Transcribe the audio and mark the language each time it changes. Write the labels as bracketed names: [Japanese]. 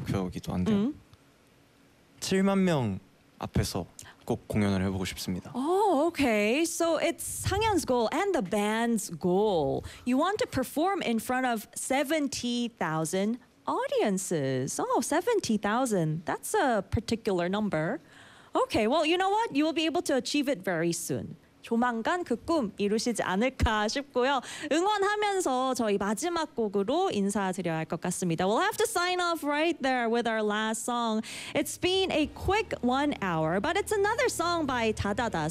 [Korean] 저희 목표이기도 한데요. 7만 명 앞에서 꼭 공연을 해보고 싶습니다. [English] Oh, okay. So it's Sang-hyun's goal and the band's goal. You want to perform in front of 70,000 audiences. Oh, 70,000. That's a particular number. Okay, well, you know what? You will be able to achieve it very soon. [Korean] 조만간 그 꿈 이루시지 않을까 싶고요. 응원하면서 저희 마지막 곡으로 인사드려야 할 것 같습니다. [English] We'll have to sign off right there with our last song. It's been a quick 1 hour, but it's another song by 다다다.